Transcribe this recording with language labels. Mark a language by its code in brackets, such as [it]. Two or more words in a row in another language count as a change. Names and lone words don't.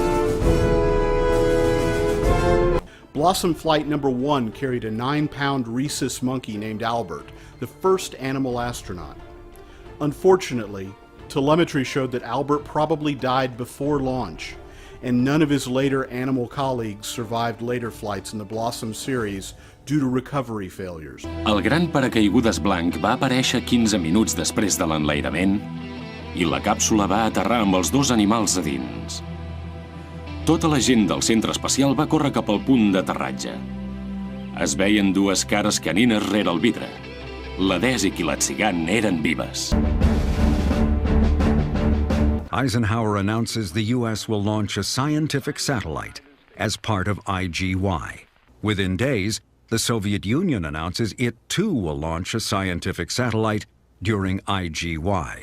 [en] Blossom Flight number 1 carried a 9-pound rhesus monkey named Albert, the first animal astronaut. Unfortunately, telemetry showed that Albert probably died before launch, and none of his later animal colleagues survived later flights in the Blossom series due to recovery failures. [ca] El gran paracaigudes blanc va aparèixer 15 minuts després de l'enlairament i la càpsula va aterrar amb els dos animals a dins. Tota la gent del centre espacial va córrer cap al punt d'aterratge. Es veien dues cares canines rere el vidre. La Desi i l'Atzigan eren vives. [en] Eisenhower announces the U.S. will launch a scientific satellite as part of IGY. Within days, the Soviet Union announces it too will launch a scientific satellite during IGY.